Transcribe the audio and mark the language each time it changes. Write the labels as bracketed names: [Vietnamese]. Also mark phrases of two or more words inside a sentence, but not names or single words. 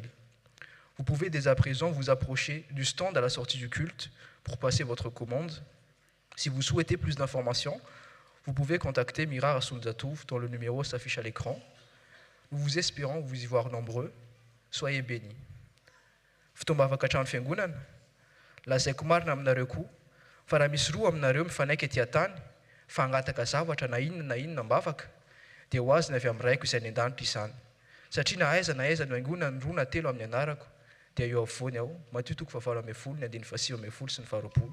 [French] Vous pouvez dès à présent vous approcher du stand à la sortie du culte pour passer votre commande. Si vous souhaitez plus d'informations, vous pouvez contacter Mira Rasoulzatouf dont le numéro s'affiche à l'écran. Nous vous espérons vous y voir nombreux. Soyez bénis. [Malagasy] Fitombavaka hatrany fiangonana, lazaiko marina aminareo koa fa raha misy roa aminareo mifanaiky etỳ tany fa hangataka zavatra na inona mbavaka dia ho azy ny avy amin'ny raiko izay ny an-danitra izany. Satria na aiza no haingona ny 2 na 3 amin'ny anarako dia eo afovoany aho, Matthieu 9:20, 9:20 sy ny 20.